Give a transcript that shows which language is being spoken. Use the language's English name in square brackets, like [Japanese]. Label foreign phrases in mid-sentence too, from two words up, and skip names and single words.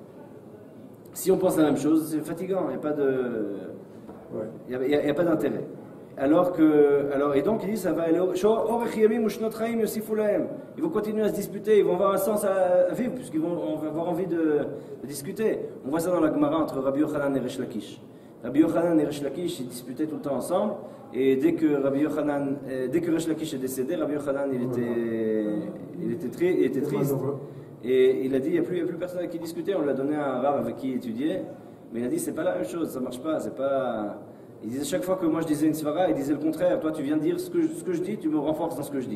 [French] Si on pense la même chose, c'est fatigant, il n'y a pas d'intérêt. Et donc il dit ça va aller ils vont continuer à se disputer, ils vont avoir un sens à vivre puisqu'ils vont avoir envie de discuter. On voit ça dans la Gemara entre Rabbi Yochanan et Resh Lakish. Rabbi Yochanan et Resh Lakish ils disputaient tout le temps ensemble et dès que Resh Lakish est décédé, Rabbi Yochanan il était triste. Et il a dit, il n'y a plus personne avec qui discuter, on lui a donné un rave avec qui étudier, mais il a dit, c'est pas la même chose, ça marche pas, c'est pas... Il disait chaque fois que moi je disais une svara, il disait le contraire, toi tu viens de dire ce que je dis, tu me renforces dans ce que je dis.